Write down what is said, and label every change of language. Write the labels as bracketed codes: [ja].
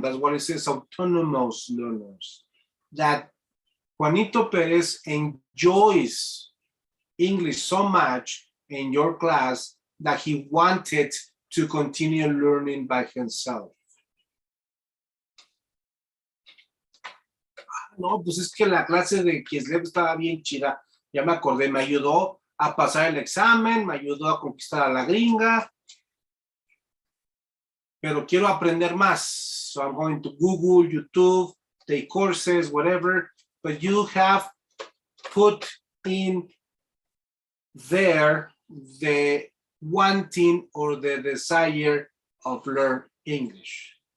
[en] That's what it says, autonomous learners. That Juanito Perez enjoys English so much in your class that he wanted to continue learning by himself. [es] No, pues es que la clase de Kislev estaba bien chida. Ya me acordé, me ayudó a pasar el examen, me ayudó a conquistar a la gringa. Pero quiero aprender más. [en] So I'm going to Google, YouTube, take courses, whatever. But you have put in there the wanting or the desire of learn English.